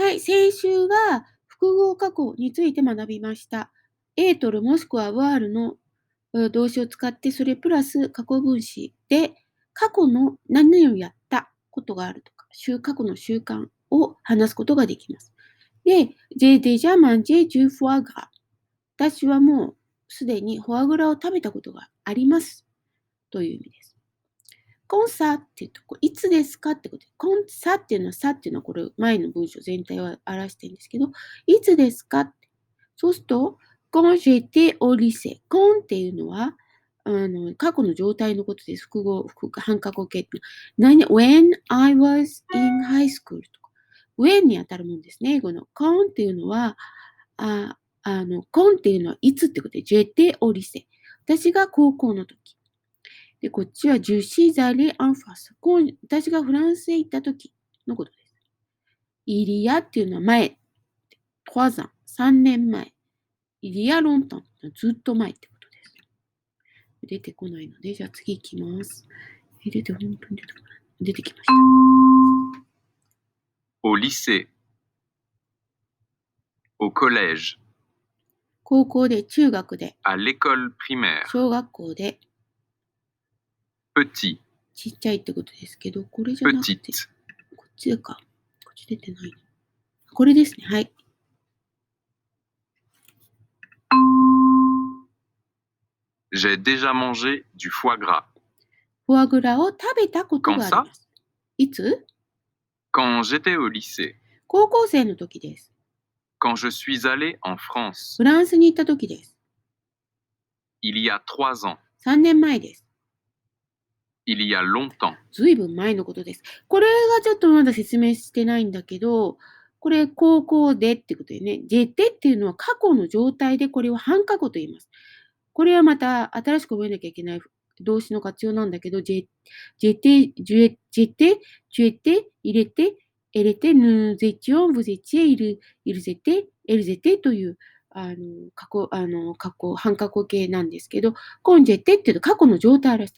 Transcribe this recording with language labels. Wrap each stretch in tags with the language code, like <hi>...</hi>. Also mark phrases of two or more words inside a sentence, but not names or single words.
<ja>い、先週が複合過去について学びました。エートルもしくはワールの動詞を使ってそれプラス過去分詞で過去の何をやったことがあるとか過去の習慣を話すことができます。</ja> <fr>で、j'ai déjà mangé du foie gras。</fr> <ja>私はもうすでにフォアグラを食べたことがありますという意味です。コンサっていうといつですかってことで、コンサっていうのはさっていうのはこれ前の文章全体を表してるんですけど、いつですかって。そうすると、</ja> <fr>quand j'étais au lycée。</fr> <ja>コンっていうのは過去の状態のことです。半過去形って。</ja> <en>when I was in high school</en> <ja>とか。when に当たるもんですね。英語の。quand っていうのは、quand っていうのはいつってことで、</ja> <fr>j'étais au lycée。</fr> <ja>私が高校の時。で、こっちは</ja> <fr>je suis allé en France。</fr> <ja>私がフランスへ行った時のことです。</ja> <fr>il y a</fr> <ja>っていうのは前。</ja> <fr>trois ans。</fr> <ja>3 年前。</ja> <fr>il y a longtemps。</fr> <ja>ずっと前ってことです。出てこないので、じゃあ次行きます。本当に出てこない。出てきました。</ja> <fr>au lycée, au collège,</fr> <ja>高校で、中学で、</ja> <fr>à l'école primaire,</fr> <ja>小学校で、 petit, ちっちゃいってことですけど、これじゃなくて、 petite, こっちか。こっち出てない。これですね。はい。</ja> <fr>j'ai déjà mangé du foie gras.</fr> <ja>フォアグラを食べたことがあります。いつ？</ja> <fr>Quand j'étais au lycée,</fr> <ja>高校生の時です。</ja> <fr>quand je suis allé en France,</fr> <ja>フランスに行った時です。</ja> <fr>il y a 3 ans,</fr> <ja>3 年前です。</ja> <fr>il y a longtemps,</fr> <ja>ずいぶん前のことです。これがちょっとまだ説明してないんだけど、これ高校でってことでね、ジェテっていうのは過去の状態でこれを半過去と言います。これはまた新しく覚えなきゃいけない動詞の活用なんだけど、ジェテ、ジュエテ、ジュエテ、入れて、エレテ、ヌゼチオン、ブゼチエ、イルゼテ、エルゼテという半過去形なんですけど、コンジェテっていうと過去の状態を表す。</ja>